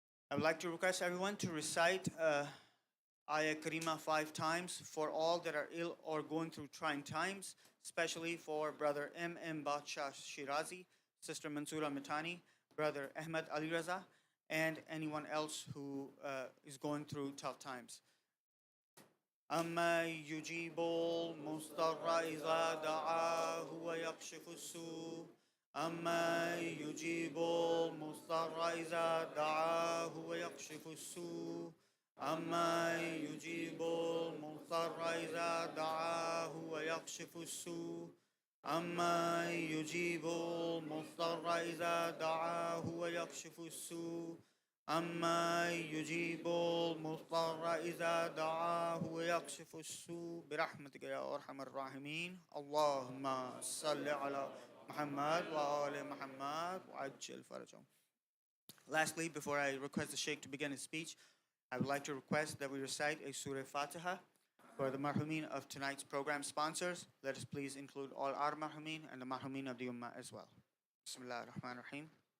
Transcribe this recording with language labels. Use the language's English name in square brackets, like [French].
[English] I would like to request everyone to recite Ayah Karima 5 times for all that are ill or going through trying times, especially for Brother M.M. Badsha Shirazi, Sister Mansoura Mitani, Brother Ahmed Ali Raza, and anyone else who is going through tough times. [Arabic] أما يجيب المضطر إذا دعاه ويكشف السوء أما يجيب المضطر إذا دعاه ويكشف السوء أما يجيب المضطر إذا دعاه ويكشف السوء أما يجيب المضطر إذا دعاه ويكشف السوء أما يجيب المضطر إذا دعاه ويكشف السوء برحمتك يا أرحم الراحمين اللهم صل على محمد وآل محمد وعجل فرجهم. [English] Lastly, before I request the Sheikh to begin his speech, I would like to request that we recite a Surah Fatiha for the marhumin of tonight's program sponsors. Let us please include all our marhumin and the marhumin of the Ummah as well. Bismillah ar-Rahman ar-Rahim.